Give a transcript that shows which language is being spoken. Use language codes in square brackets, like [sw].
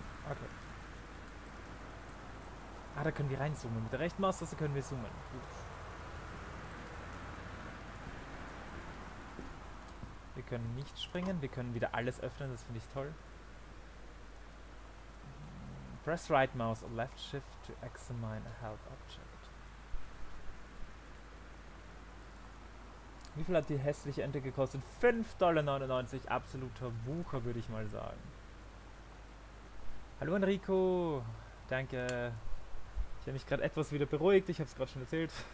[de] Okay. Ah, da können wir reinzoomen. Mit der rechten Maustaste können wir zoomen. Gut. Wir können nicht springen. Wir können wieder alles öffnen. Das finde ich toll. [en] Press right mouse or left shift to examine a held object. [de] Wie viel hat die hässliche Ente gekostet? 5,99 $. Absoluter Wucher, würde ich mal sagen. Hallo Enrico. Danke. Ich habe mich gerade etwas wieder beruhigt. Ich habe es gerade schon erzählt.